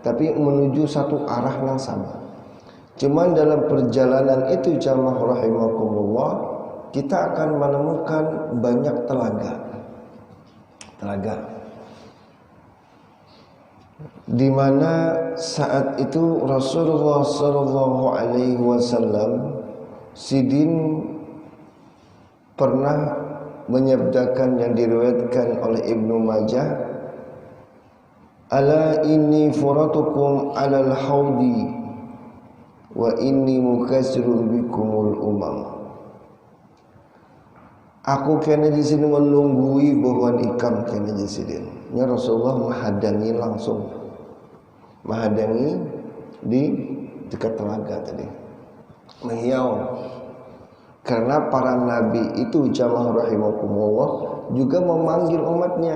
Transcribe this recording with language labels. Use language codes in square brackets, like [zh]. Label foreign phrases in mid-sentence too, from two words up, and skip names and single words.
[id] tapi menuju satu arah yang sama. Cuman dalam perjalanan itu [ar] جماعة رحمكم الله, [id] kita akan menemukan banyak telaga. Di mana saat itu Rasulullah [ar] صلى الله عليه وسلم [id] sidin pernah menyabdakan yang diriwayatkan oleh Ibnu Majah, [ar] ألا إني فرطكم على الحوض وإني مكاثر بكم الأمم. [bjn] Aku kena di sini menunggui bahwa ikam kena di sini. [id] Ya Rasulullah menghadangi langsung. Menghadangi di dekat telaga tadi. [bjn] Menghiau. [id] Karena para nabi itu [ar] جماعة رحمكم الله [id] juga memanggil umatnya.